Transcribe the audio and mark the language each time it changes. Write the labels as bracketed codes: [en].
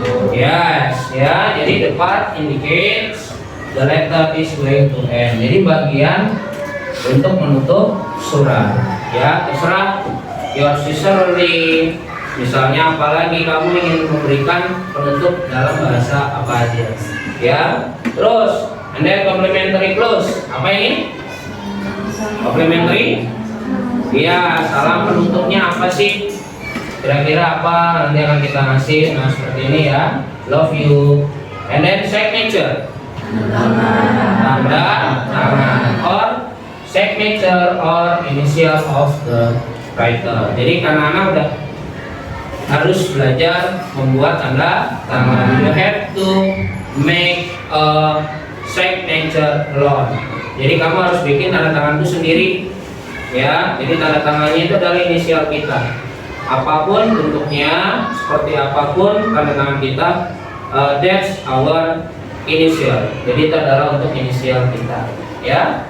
[en] Yes [id] ya, jadi [en] the part indicates the letter is going to end. [id] Jadi bagian untuk menutup surat ya, terserah [en] your sincerely, [id] misalnya apalagi kamu ingin memberikan penutup dalam bahasa apa aja ya. Terus [en] and then complimentary close. [id] Apa ini? Complimentary? Iya, salam penutupnya apa sih? Kira-kira apa nanti akan kita ngasih? Nah, seperti ini ya. [en] Love you. And then signature. [id] Tanda tangan [en] or signature or initial of the writer. [id] Jadi anak-anak udah harus belajar membuat tanda tangan. [en] You have to make a signature alone. [id] Jadi kamu harus bikin tanda tangan itu sendiri ya. Jadi tanda tangannya itu adalah inisial kita, apapun bentuknya, seperti apapun tanda tangan kita, [en] that's our initial. [id] Jadi itu adalah untuk inisial kita ya.